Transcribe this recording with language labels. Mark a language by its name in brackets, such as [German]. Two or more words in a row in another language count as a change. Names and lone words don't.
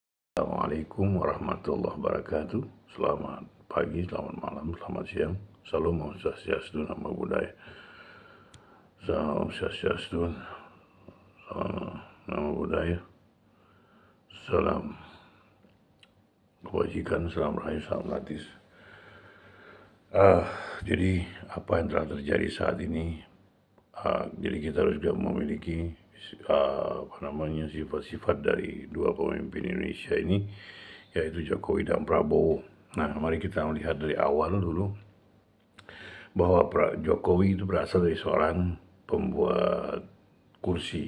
[Arabic] السلام عليكم ورحمة الله وبركاته. [Indonesian] Selamat pagi, selamat malam, selamat siang. Salam [Sanskrit] Om Swastiastu, [Pali] Namo Buddhaya. [Indonesian] Salam Swastiastu, [Pali] Namo Buddhaya. [Indonesian] Salam kebajikan, salam rahayu, salam latis. Jadi apa yang telah terjadi saat ini? Jadi kita harus juga memiliki sifat-sifat dari dua pemimpin Indonesia ini, yaitu Jokowi dan Prabowo. Nah, mari kita melihat dari awal dulu bahwa Jokowi itu berasal dari seorang pembuat kursi.